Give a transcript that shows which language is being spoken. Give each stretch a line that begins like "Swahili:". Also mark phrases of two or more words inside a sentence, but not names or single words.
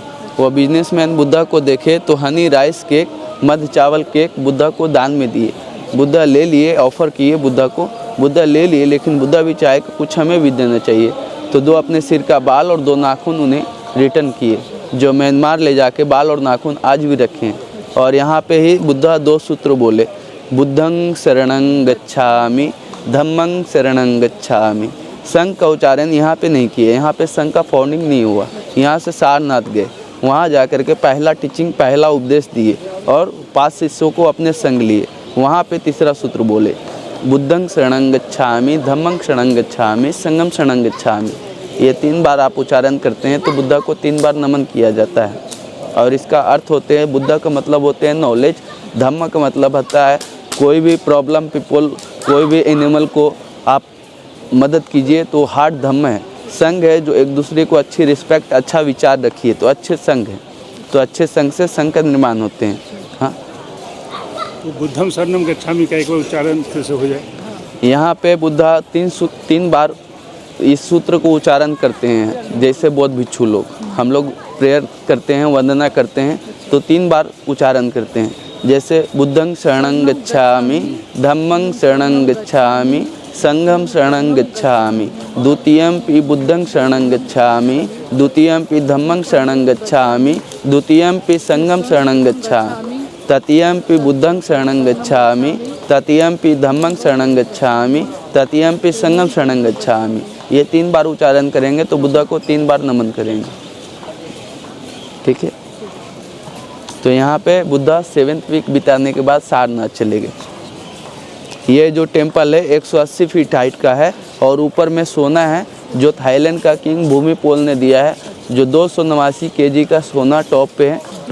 Hindi: वो बिजनेसमैन बुद्धा को देखे तो
English: honey rice cake,
Hindi: मध चावल केक बुद्धा को दान में दिए। बुद्धा ले लिए, ऑफ़र किए बुद्धा को, बुद्धा ले लिए, लेकिन बुद्धा भी चाहे कि कुछ हमें भी देना चाहिए। तो 2 अपने सिर का बाल और 2 नाखून उन्हें रिटर्न किए, जो म्यांमार ले जाके बाल और नाखून आज भी रखे हैं। और यहाँ पे ही बुद्धा 2 सूत्र बोले,
Pali: बुद्धं शरणं गच्छामि, धम्मं शरणं गच्छामि।
Hindi: संघ का उच्चारण यहाँ पे नहीं किए, यहाँ पे संघ का फाउंडिंग नहीं हुआ। यहाँ से सारनाथ गए, वहाँ जा कर के पहला टीचिंग, पहला उपदेश दिए और 5 शिष्यों को अपने संग लिए। वहाँ पे तीसरा सूत्र बोले,
Pali: बुद्धं शरणं गच्छामि, धम्मं शरणं गच्छामि, संघं शरणं गच्छामि।
Hindi: ये 3 बार आप उच्चारण करते हैं तो बुद्धा को 3 बार नमन किया जाता है। और इसका अर्थ होते हैं, बुद्धा का मतलब होते हैं नॉलेज, धम्म का मतलब होता है कोई भी
English: problem people,
Hindi: कोई भी एनिमल को आप मदद कीजिए तो हार्ट धम्म है। संघ है जो एक दूसरे को अच्छी रिस्पेक्ट, अच्छा विचार रखिए तो अच्छे संघ है। तो अच्छे संघ से संघ का निर्माण होते हैं। हाँ, तो
Pali: बुद्धम शरणम गच्छामि
Hindi: का एक बार उच्चारण फिर से हो जाए। यहाँ पे बुद्धा 3 बार इस सूत्र को उच्चारण करते हैं। जैसे बौद्ध भिक्षु लोग, हम लोग प्रेयर करते हैं, वंदना करते हैं तो 3 बार उच्चारण करते हैं।
Pali: जैसे बुद्धं शरणं गच्छामि, धम्मं शरणं गच्छामि, संघं शरणं गच्छामि, द्वितीयंपि बुद्धं शरणं गच्छामि, द्वितीयंपि धम्मं शरणं गच्छामि, द्वितीयंपि संघं शरणं गच्छामि, तृतीयंपि बुद्धं शरणं गच्छामि, तृतीयंपि धम्मं शरणं गच्छामि, तृतीयंपि संघं शरणं गच्छामि।
Hindi: ये 3 बार उच्चारण करेंगे तो बुद्धा को 3 बार नमन करेंगे। ठीक है। तो यहाँ पे बुद्धा 7th वीक बिताने के बाद सारनाथ चले गए। ये जो टेम्पल है 180
English: feet height
Hindi: का है और ऊपर में सोना है जो थाईलैंड का किंग भूमिपोल ने दिया है, जो 289 केजी का सोना टॉप पे है।